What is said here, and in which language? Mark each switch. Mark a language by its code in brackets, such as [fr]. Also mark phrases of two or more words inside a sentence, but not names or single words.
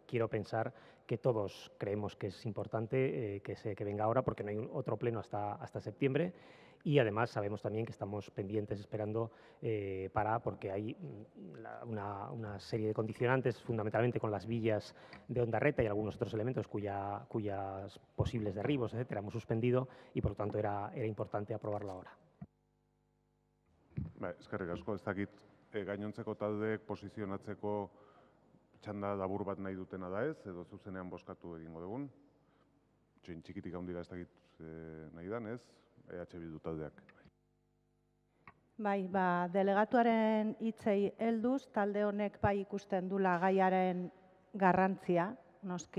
[es] Quiero pensar que todos creemos que es importante que venga ahora porque no hay otro pleno hasta septiembre y además sabemos también que estamos pendientes esperando porque hay una serie de condicionantes, fundamentalmente con las villas de Ondarreta y algunos otros elementos cuyas posibles derribos, etcétera, hemos suspendido y por lo tanto era importante aprobarlo ahora. [eu] Eskerrik asko, ez dakit gainontzeko taldeek posizionatzeko txanda labur bat nahi dutena da ez, edo zuzenean bozkatu egingo dugun. Txikitik handira ez dakit nahi dan ez, EH Bildu taldeak. Bai, delegatuaren hitzei helduz, talde honek bai ikusten dula gaiaren garrantzia, noski.